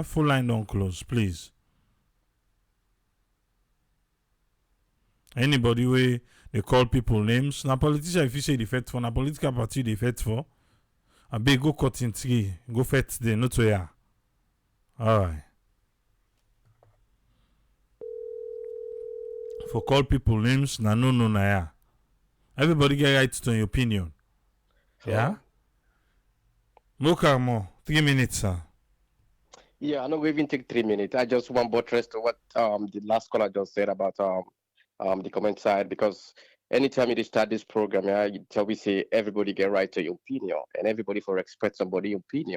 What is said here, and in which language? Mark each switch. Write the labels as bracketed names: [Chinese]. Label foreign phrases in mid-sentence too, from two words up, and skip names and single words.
[Nigerian Pidgin] Full line don't close, please. Anybody way they call people names. Na politician if you say they fight for, na political party they fight for. I beg go cut in three. Go fight there, not to ya. Alright. For call people names, na no na ya. Everybody get right to an opinion. Yeah? Mokarmo, 3 minutes, sir. Yeah, I know we even take 3 minutes. I just want buttress to what the last caller just said about the comment side, because anytime you start this program, yeah, you tell we say everybody get right to your opinion and everybody for respect somebody's opinion.